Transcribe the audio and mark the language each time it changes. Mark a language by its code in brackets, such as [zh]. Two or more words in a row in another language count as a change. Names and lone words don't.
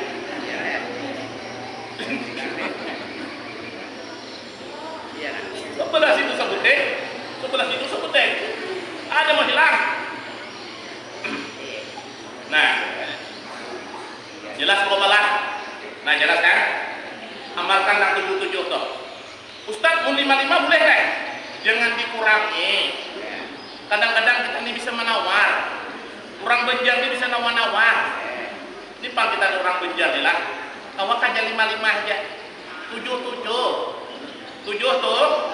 [bjn] Sebelah situ sebuting, sebelah situ sebuting. [id] Ada mau hilang. Nah, jelas bapak. Nah jelas kan? Amalkan nak 77 tuh. Ustaz, mau 55 boleh kan? Jangan dikurangi. Kadang-kadang kita ini bisa menawar. Orang Banjar ini bisa nawar-nawar. Ini panggilan orang Banjar nih lah. [bjn] Awak aja 55 aja. 7 tuh.